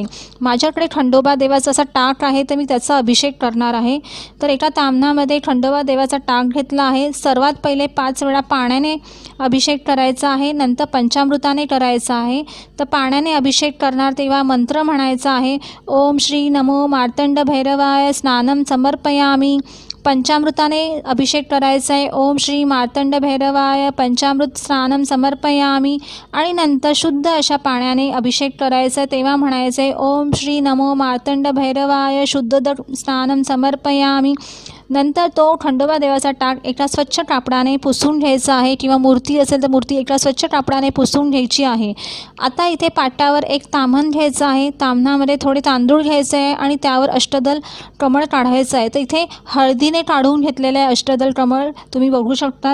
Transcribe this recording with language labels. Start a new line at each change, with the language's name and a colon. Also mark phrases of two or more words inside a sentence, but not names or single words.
Marathi: माझ्याकडे खंडोबा देवाचा असा टाक आहे तर मी त्याचा अभिषेक करणार आहे। तर एका ताम्हणामध्ये खंडोबा देवाचा टाक घेतला आहे। सर्वात पहिले 5 वेळा पाण्याने अभिषेक करायचा आहे, नंतर पंचामृताने करायचा आहे। तर पाण्याने अभिषेक करणार तेव्हा मंत्र म्हणायचा आहे,
Sanskrit: ओम श्री नमो मार्तंड भैरवाय स्नानम समर्पयामी।
Marathi: पंचामृताने अभिषेक करायचा आहे,
Sanskrit: ओम श्री मार्तंड भैरवाय पंचामृत स्नानम समर्पयामी
Marathi: आणि नंतर शुद्ध अशा पाण्याने अभिषेक करायचा आहे, तेव्हा म्हणायचं आहे
Sanskrit: ओम श्री नमो मार्तंड भैरवाय शुद्ध स्नानम समर्पयामी।
Marathi: नंतर तो खंडोबा देवाचा टाक एका स्वच्छ कापडाने पुसून घ्यायचा आहे किंवा मूर्ती असेल तर मूर्ती एका स्वच्छ कापडाने पुसून घ्यायची आहे। आता इथे पाटावर एक ताम्हण घ्यायचं आहे, ताम्हणामध्ये थोडे तांदूळ घ्यायचे आहे आणि त्यावर अष्टदल कमळ काढायचं आहे। तर इथे हळदीने काढून घेतलेले अष्टदल कमळ तुम्ही बघू शकतात।